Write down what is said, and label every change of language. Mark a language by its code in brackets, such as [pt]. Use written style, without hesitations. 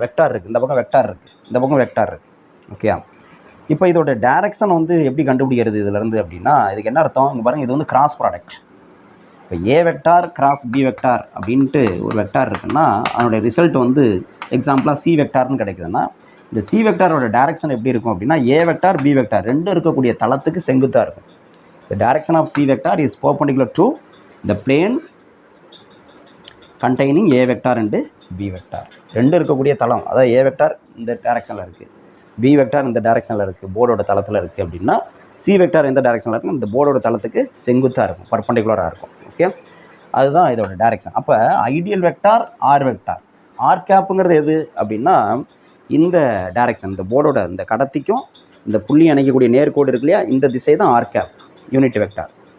[ta] Vector இருக்குது, இந்த பக்கம் வெக்டார் இருக்குது, இந்த பக்கம் வெக்டார் இருக்குது. ஓகே, இப்போ இதோட டைரக்ஷன் வந்து எப்படி கண்டுபிடிக்கிறது இதிலேருந்து அப்படின்னா, இதுக்கு என்ன அர்த்தம்? இங்கே பாருங்கள், இது வந்து கிராஸ் ப்ராடக்ட். இப்போ ஏ வெக்டார் கிராஸ் பி வெக்டார் அப்படின்ட்டு ஒரு வெக்டார் இருக்குன்னா அதனுடைய ரிசல்ட் வந்து எக்ஸாம்பிளாக சி வெக்டார்னு கிடைக்குதுன்னா, இந்த சி வெக்டாரோட டைரக்ஷன் எப்படி இருக்கும் அப்படின்னா, ஏ வெக்டார் பி வெக்டார் ரெண்டும் இருக்கக்கூடிய தளத்துக்கு செங்குத்தாக இருக்கும். [en] The direction of C vector is perpendicular to the plane containing A vector and B vector. [ta] ரெண்டு இருக்கக்கூடிய தளம், அதாவது A vector இந்த டைரக்ஷனில் இருக்குது, B vector இந்த டைரக்ஷனில் இருக்குது, போர்டோட தளத்தில் இருக்குது அப்படின்னா C vector எந்த டைரக்ஷனில் இருக்கும்? இந்த போர்டோட தளத்துக்கு செங்குத்தாக இருக்கும், பர்பெண்டிகுலராக இருக்கும். ஓகே, அதுதான் இதோட டைரக்ஷன். அப்போ ideal vector R vector. R கேப்புங்கிறது எது அப்படின்னா, இந்த டைரக்ஷன், இந்த போர்டோட இந்த கடத்திக்கும் இந்த புள்ளி அணைக்கக்கூடிய நேர்கோடு இருக்கு இல்லையா, இந்த திசை தான் ஆர் கேப், யூனிட் வெக்டார்.